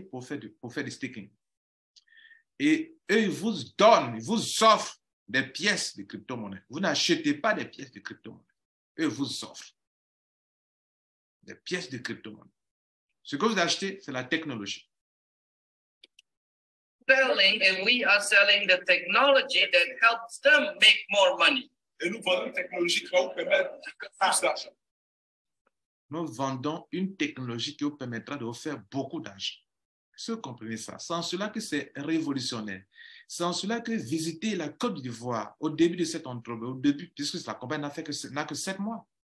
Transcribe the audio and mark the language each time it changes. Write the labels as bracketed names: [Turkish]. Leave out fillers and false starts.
[French] Pour faire du staking. Et eux, ils vous donnent, ils vous offrent des pièces de crypto-monnaie. Vous n'achetez pas des pièces de crypto-monnaie. Eux vous offrent des pièces de crypto-monnaie. Ce que vous achetez, c'est la technologie. [English] Selling, and we are selling the technology that helps them make more money. [French] Et nous vendons une technologie qui va vous permettre de faire plus d'argent. Nous vendons une technologie qui vous permettra de vous faire beaucoup d'argent. Est-ce que vous comprenez ça? C'est en cela que c'est révolutionnaire. C'est en cela que visiter la Côte d'Ivoire au début de cette entreprise, au début, puisque la compagnie n'a que 7 mois.